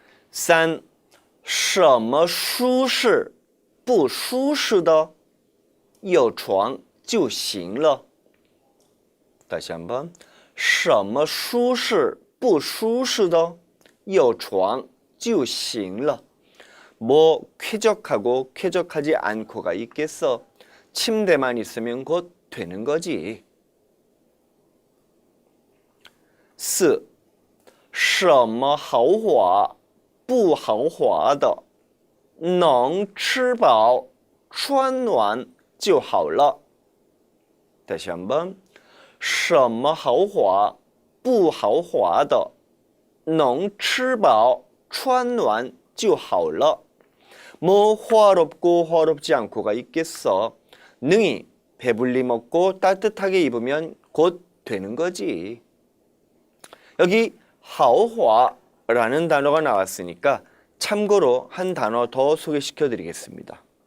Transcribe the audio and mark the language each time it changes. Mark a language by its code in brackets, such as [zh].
[zh] 三什么舒适不舒适的有床就行了 [ko] 다시 한번 [zh] 什么舒适不舒适的有床就行了 [ko] 뭐 쾌적하고 쾌적하지 않고가 있겠어. 침대만 있으면 곧 되는 거지. [zh] 4什么豪华不豪华的能吃饱穿暖就好了 [ko] 다시 한번 [zh] 什么豪华不豪华的能吃饱穿暖就好了 [ko] 뭐 화롭고 화롭지 않고가 있겠어. 능히 배불리 먹고 따뜻하게 입으면 곧 되는 거지. 여기 하오화라는 단어가 나왔으니까 참고로 한 단어 더 소개시켜 드리겠습니다.